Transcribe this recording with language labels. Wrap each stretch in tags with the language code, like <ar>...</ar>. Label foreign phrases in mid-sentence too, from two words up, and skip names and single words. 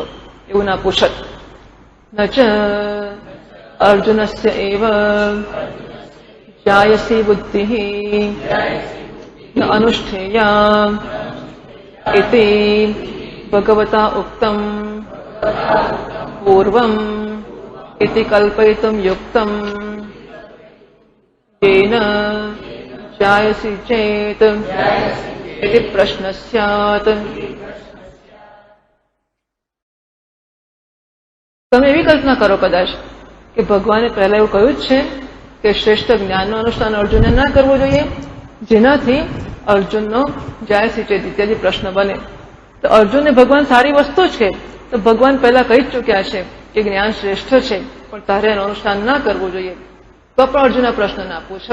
<gu>એવું ના પૂછત.</gu> <sa>ન ચ અર્જુનસ્ય એવ જાયસી બુદ્ધિઃ ન અનુષ્ઠેયા ઇતિ ભગવતા ઉક્તમ પૂર્વમ ઇતિ કલ્પયિતુમ યુક્તમ येन जायसि चेत् इति प्रश्न स्यात्.</sa> <gu>તમે એવી કલ્પના કરો કદાચ કે ભગવાને પહેલા એવું કહ્યું જ છે કે શ્રેષ્ઠ જ્ઞાનનું અનુષ્ઠાન અર્જુને ના કરવું જોઈએ, જેનાથી અર્જુનનો જાયસી ચેત ઇત્યાદિ પ્રશ્ન બને. તો અર્જુનને ભગવાન સારી વસ્તુ જ છે, તો ભગવાન પહેલા કહી જ ચૂક્યા છે કે જ્ઞાન શ્રેષ્ઠ છે પણ તારે એનું અનુષ્ઠાન ના કરવું જોઈએ, તો પણ અર્જુન આ પ્રશ્ન ના પૂછત.</gu>